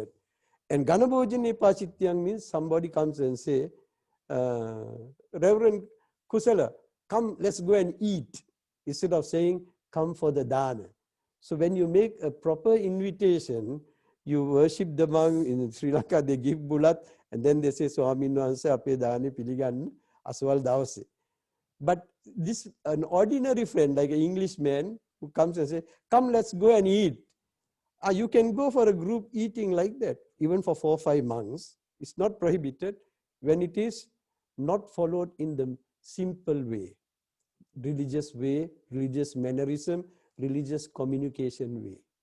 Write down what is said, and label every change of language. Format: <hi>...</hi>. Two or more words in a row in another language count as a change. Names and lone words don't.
<en>And</en> <pi>Ganabhojane Pachityang</pi> <en>means somebody comes and say, Reverend Kusala, come, let's go and eat, instead of saying, come for the dana. So when you make a proper invitation, you worship the monk. In Sri Lanka, they give bulat, and then they say,</en> <si>ස්වාමීන්වහන්සේ අපේ දානේ පිළිගන්න අස්වල් දවසේ.</si> <en>But this, an ordinary friend, like an Englishman, who comes and says, come, let's go and eat. You can go for a group eating like that, even for 4 or 5 monks. It's not prohibited when it is not followed in the simple way, religious mannerism, religious communication way.</en>